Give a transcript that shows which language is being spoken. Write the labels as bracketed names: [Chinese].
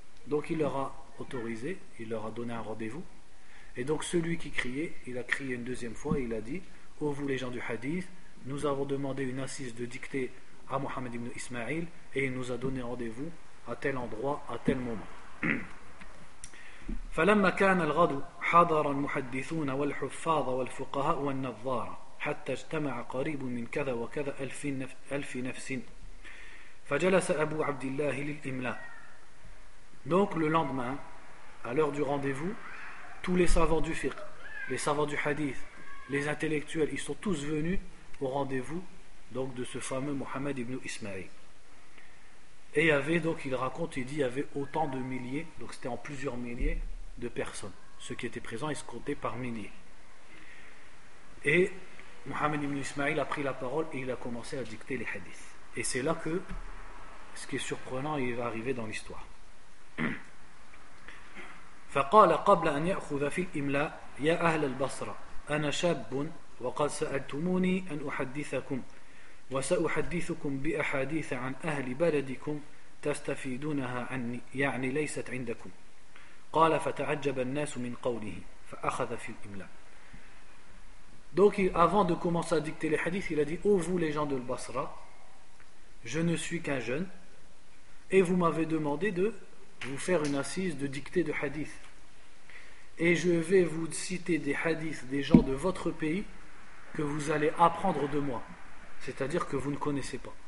[French] Donc il leur a autorisé, il leur a donné un rendez-vous. Et donc celui qui criait, il a crié une deuxième fois, et il a dit, ô vous les gens du hadith, nous avons demandé une assise de dictée à Mohammed ibn Ismail, et il nous a donné rendez-vous à tel endroit, à tel moment. [Arabic] فلما كان الغد حضر المحدثون والحفاظ والفقهاء والنظار حتى اجتمع قريب من كذا وكذا ألف نفس فجلس أبو عبد الله للإملاء. [French] Donc le lendemain, à l'heure du rendez-vous, tous les savants du fiqh, les savants du hadith, les intellectuels, ils sont tous venus au rendez-vous donc de ce fameux Mohammed ibn Ismail. Et il y avait, donc il raconte, il dit, il y avait autant de milliers, donc c'était en plusieurs milliers de personnes. Ceux qui étaient présents, ils se comptaient par milliers. Et Mohammed ibn Ismail a pris la parole et il a commencé à dicter les hadiths. Et c'est là que, ce qui est surprenant, il va arriver dans l'histoire. [Arabic] فَقَالَ قَبْلَ أَنْ يَأْخُذَ فِي الْإِمْلَى يَا أَهْلَ الْبَصْرَةِ أَنَا شَابٌ وَقَدْ سَأَلْتُمُونِي أَنْ أُحَدِّثَكُمْ وسأحدثكم بأحاديث عن أهل بلدكم تستفيدونها عني يعني ليست عندكم قال فتعجب الناس من قوله فأخذ في الإملاء. [French] Donc avant de commencer à dicter les hadiths, il a dit, ô vous les gens de Basra, je ne suis qu'un jeune et vous m'avez demandé de vous faire une assise de dictée de hadiths, et je vais vous citer des hadiths des gens de votre pays que vous allez apprendre de moi, c'est-à-dire que vous ne connaissez pas.